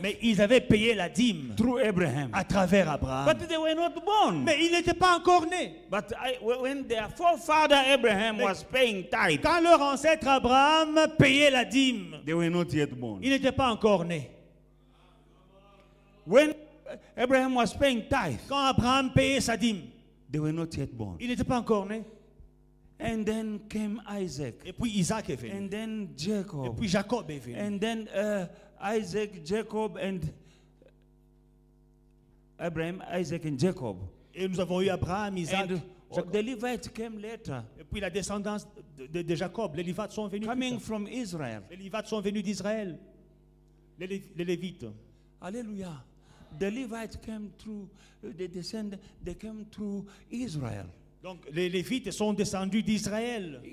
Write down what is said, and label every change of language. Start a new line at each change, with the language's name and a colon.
French: Mais ils avaient payé la dîme
English: through Abraham.
French: à travers Abraham.
English: But they were not born.
French: Mais ils n'étaient pas encore nés.
English: But when their forefather Abraham was paying tithe,
French: Quand leur ancêtre Abraham payait la dîme,
English: they were not yet born.
French: ils n'étaient pas encore nés.
English: When Abraham was paying tithe,
French: Quand Abraham payait sa dîme,
English: they were not yet born.
French: ils n'étaient pas encore nés.
English: And then came Isaac,
French: Et puis Isaac est venu.
English: and then
French: Et
English: Jacob,
French: puis Jacob est venu.
English: and then Isaac, Jacob, and Abraham, Isaac, and Jacob.
French: Et nous avons eu Abraham, Isaac,
English: And
French: Jacob.
English: the Levites came later,
French: Et puis la descendance de Jacob. Les Lévites sont venus. plus
English: coming
French: tard.
English: from Israel.
French: Les Lévites sont venus d'Israël. Les Lévites. Hallelujah.
English: The Levites came through, they came through Israel.
French: Donc les Lévites sont descendus d'Israël.